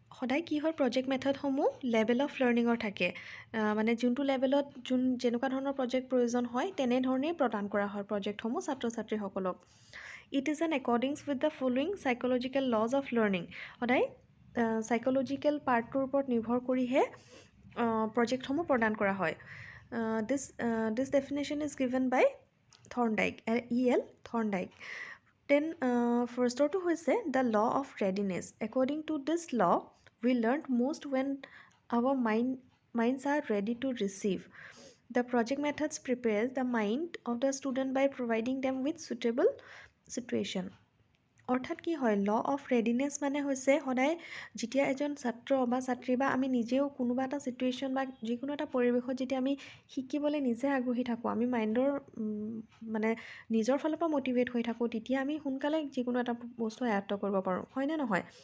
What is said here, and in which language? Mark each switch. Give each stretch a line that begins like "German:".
Assamese: সদায় কি হয়, প্ৰজেক্ট মেথডসমূহ লেভেল অফ লাৰ্ণিঙৰ থাকে। মানে যোনটো লেভেলত যেনেকুৱা ধৰণৰ প্ৰজেক্ট প্ৰয়োজন হয় তেনেধৰণেই প্ৰদান কৰা হয় প্ৰজেক্টসমূহ ছাত্ৰ ছাত্ৰীসকলক।
English: It is in accordance with the following psychological laws of learning.
Assamese: সদায় চাইক'লজিকেল পাৰ্টটোৰ ওপৰত নিৰ্ভৰ কৰিহে প্ৰজেক্টসমূহ প্ৰদান কৰা হয়।
English: This definition is given by Thorndike, E.L. Thorndike. Then firstটো
Assamese: হৈছে
English: the law of readiness. According to this law, we learned most when our minds are ready to receive. The project methods prepares the mind of the student by providing them with suitable situation.
Assamese: অৰ্থাৎ কি হয়,
English: law of readiness
Assamese: মানে হৈছে সদায় যেতিয়া এজন ছাত্ৰ বা ছাত্ৰী বা আমি নিজেও কোনোবা এটা চিটুৱেশ্যন বা যিকোনো এটা পৰিৱেশত যেতিয়া আমি শিকিবলৈ নিজে আগ্ৰহী থাকোঁ, আমি মাইণ্ডৰ মানে নিজৰ ফালৰ পৰা মটিভেট হৈ থাকোঁ, তেতিয়া আমি সোনকালে যিকোনো এটা বস্তু আয়ত্ব কৰিব পাৰোঁ, হয়নে নহয়?